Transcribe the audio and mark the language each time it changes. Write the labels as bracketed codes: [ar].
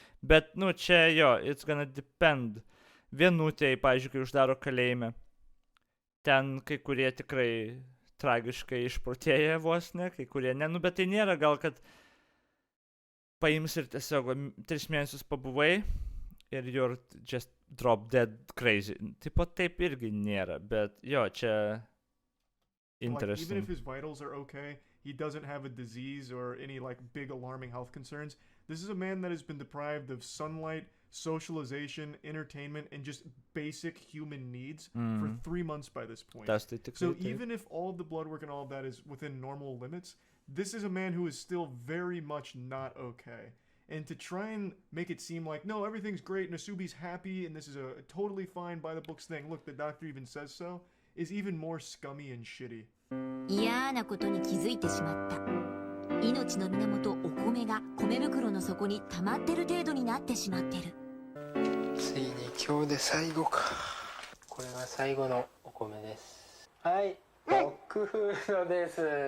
[lt] Bet, nu, čia, jo, [en] it's gonna depend. [lt] Vienutėj, pavyzdžiui, kai uždaro kalėjime, ten kai kurie tikrai tragiškai išprotėja vos, ne, kai kurie ne, nu, bet tai nėra gal, kad paims ir tiesiog 3 mėnesius pabuvai ir [en] you're just drop dead crazy. [lt] Tipo, taip irgi nėra, bet, jo, čia... [en] Like, even if his vitals are okay, he doesn't have a disease or any like big alarming health concerns. This is a man that has been deprived of sunlight, socialization, entertainment, and just basic human needs for 3 months by this point. So even if all of the blood work and all of that is within normal limits, this is a man who is still very much not okay. And to try and make it seem like, no, everything's great, Nasubi's happy, and this is a totally fine by the books thing, look, the doctor even says so, is even more scummy and shitty. [ja] 嫌なことに気づいてしまった。命の源お米が米袋の底に溜まってる程度になってしまってる。ついに今日で最後か。これが最後のお米です。はい、ドッグフードです。